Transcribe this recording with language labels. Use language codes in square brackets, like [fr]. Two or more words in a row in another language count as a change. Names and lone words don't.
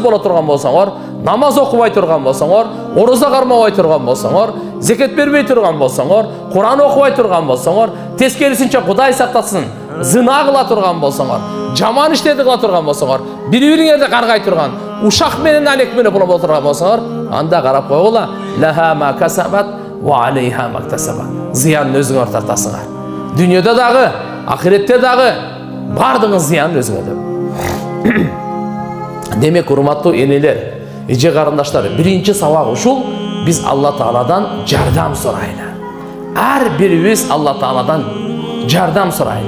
[ky] боло турган болсоңор, намаз окубай турган болсоңор, ороза кармабай турган болсоңор, зекет бербей турган болсоңор, Куран окубай турган болсоңор, тескерисинче Кудай сактасын, зына кыла турган болсоңор, жаман иштерди кыла турган болсоңор, бири-бириңерди каргай турган, ушак менен алек менен боло турган болсоңор, анда карап койгула, [ar] لها ما كسبت وعليها ما اكتسبت. [ky] Зыянын өзүңөр тартасыңар. Дүйнөдө дагы, ахиретте дагы бардыгын зыянын өзүңөр. Демек, урматтуу энелер, эже карындаштар, биринчи сабак ушул: биз Allah Taala'dan жардам сурайлы. Ар бирибиз Allah Taala'dan жардам сурайлы.